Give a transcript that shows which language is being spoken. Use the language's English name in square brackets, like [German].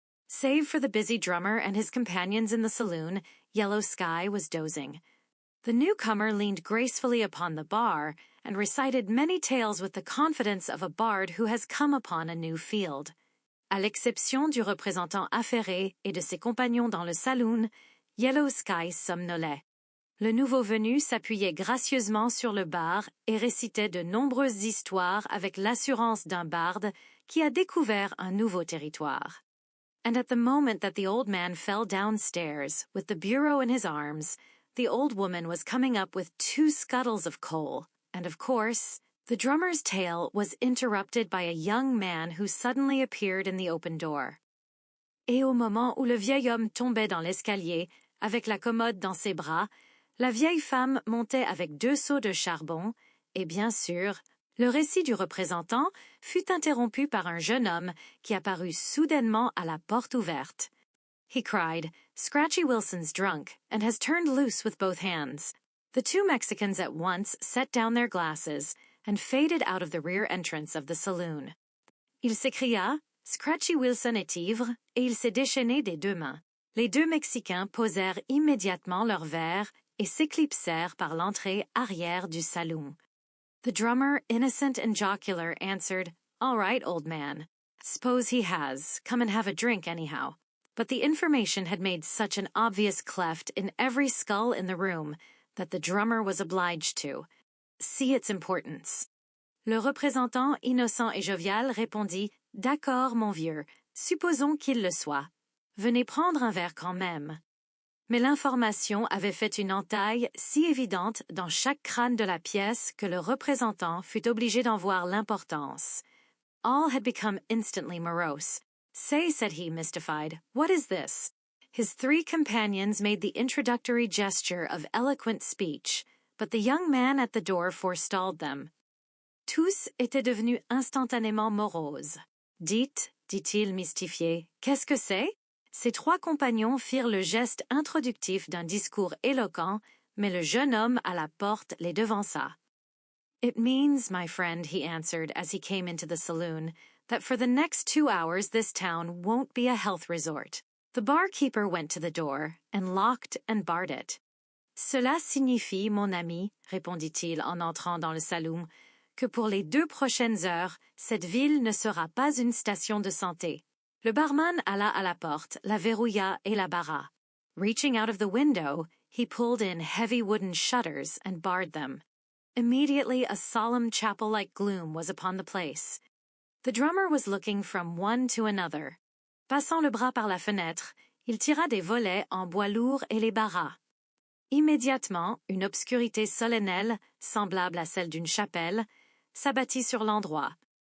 [English] Save for the busy drummer and his companions in the saloon, Yellow Sky was dozing. The newcomer leaned gracefully upon the bar and recited many tales with the confidence of a bard who has come upon a new field. [French] À l'exception du représentant affairé et de ses compagnons dans le saloon, Yellow Sky somnolait. Le nouveau venu s'appuyait gracieusement sur le bar et récitait de nombreuses histoires avec l'assurance d'un barde qui a découvert un nouveau territoire. [English] And at the moment that the old man fell downstairs, with the bureau in his arms, the old woman was coming up with 2 scuttles of coal, and of course, the drummer's tale was interrupted by a young man who suddenly appeared in the open door. [French] Et au moment où le vieil homme tombait dans l'escalier, avec la commode dans ses bras, la vieille femme montait avec 2 seaux de charbon, et bien sûr, le récit du représentant fut interrompu par un jeune homme qui apparut soudainement à la porte ouverte. [English] He cried, "Scratchy Wilson's drunk, and has turned loose with both hands." The 2 Mexicans at once set down their glasses and faded out of the rear entrance of the saloon. [French] Il s'écria, "Scratchy Wilson est ivre, et il s'est déchaîné des 2 mains." Les 2 Mexicains posèrent immédiatement leurs verres et s'éclipsèrent par l'entrée arrière du saloon. [English] The drummer, innocent and jocular, answered, "All right, old man. Suppose he has. Come and have a drink anyhow." But the information had made such an obvious cleft in every skull in the room that the drummer was obliged to see its importance. [French] Le représentant, innocent et jovial, répondit, "D'accord, mon vieux. Supposons qu'il le soit. Venez prendre un verre quand même." Mais l'information avait fait une entaille si évidente dans chaque crâne de la pièce que le représentant fut obligé d'en voir l'importance. [English] All had become instantly morose. "Say," said he, mystified, "what is this?" His 3 companions made the introductory gesture of eloquent speech, but the young man at the door forestalled them. [French] Tous étaient devenus instantanément moroses. "Dites," dit-il mystifié, "qu'est-ce que c'est?" Ses 3 compagnons firent le geste introductif d'un discours éloquent, mais le jeune homme à la porte les devança. [English] "It means, my friend," he answered as he came into the saloon, "that for the next 2 hours this town won't be a health resort." The barkeeper went to the door and locked and barred it. [French] "Cela signifie, mon ami," répondit-il en entrant dans le saloon, "que pour les 2 prochaines heures, cette ville ne sera pas une station de santé." Le barman alla à la porte, la verrouilla et la barra. [English] Reaching out of the window, he pulled in heavy wooden shutters and barred them. Immediately a solemn chapel-like gloom was upon the place. The drummer was looking from one to another. [French] Passant le bras par la fenêtre, il tira des volets en bois lourd et les barra. Immédiatement, une obscurité solennelle, semblable à celle d'une chapelle, s'abattit sur l'endroit.